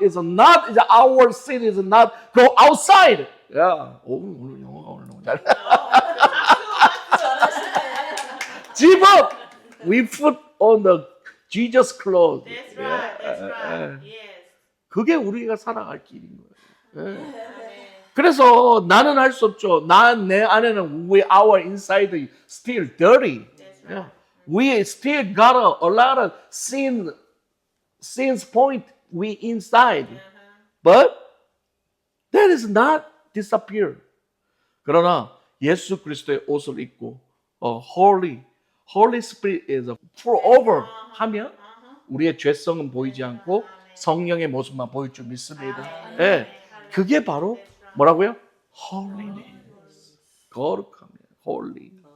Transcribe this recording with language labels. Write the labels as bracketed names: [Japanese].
[English] It's not, it's our sin is not go outside. [Korean] 야, 오늘 영어가 너무 잘. [English] Zip up. We put on the Jesus clothes. That's right. Yes. [Korean] 그게 우리가 살아갈 길인 거예요. 예. 그래서 나는 할 수 없죠. 내 안에는 [English] our inside still dirty. Yeah. We still got a lot of sins point we inside. But that is not disappear. [Korean] 그러나 예수 그리스도의 옷을 입고 [English] Holy Spirit is full over [Korean] 하면 우리의 죄성은 보이지 않고 성령의 모습만 보일 줄 믿습니다. 예, 그게 바로 뭐라고요? Holiness. 거룩함이에요. Holy.